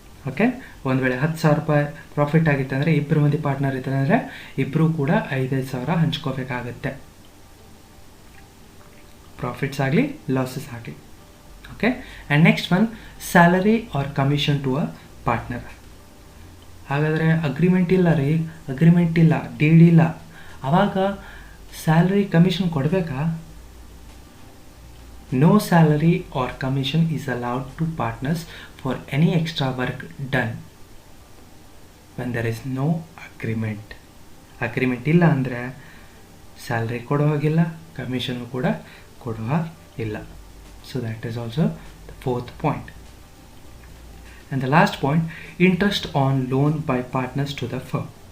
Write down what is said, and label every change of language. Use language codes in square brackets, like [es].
[kn] Okay, ಒಂದು ವೇಳೆ 10,000 ರೂಪಾಯಿ ಪ್ರಾಫಿಟ್ ಆಗಿತ್ತು ಅಂದರೆ, ಇಬ್ಬರು ಮಂದಿ ಪಾರ್ಟ್ನರ್ ಇದ್ದಾರೆ ಅಂದರೆ ಇಬ್ಬರು ಕೂಡ 5,000 ಹಂಚ್ಕೋಬೇಕಾಗತ್ತೆ, ಪ್ರಾಫಿಟ್ಸ್ ಆಗಲಿ ಲಾಸಸ್ ಆಗಲಿ. [en] Okay, and next one, salary or commission to a partner. [kn] ಹಾಗಾದರೆ ಅಗ್ರಿಮೆಂಟ್ ಇಲ್ಲ ರೀ, ಅಗ್ರಿಮೆಂಟ್ ಇಲ್ಲ, ಡೀಡ್ ಇಲ್ಲ, ಆವಾಗ ಸ್ಯಾಲರಿ ಕಮಿಷನ್ ಕೊಡಬೇಕಾ? [en] No salary or commission is allowed to partners for any extra work done when there is no agreement. [kn] Agreement ಇಲ್ಲ ಅಂದರೆ salary ಕೊಡೋ ಹಾಗಿಲ್ಲ, ಕಮಿಷನು ಕೂಡ ಕೊಡೋ ಹಾಗಿಲ್ಲ. [en] So that is also the fourth point. And the last point, interest on loan by partners to the firm.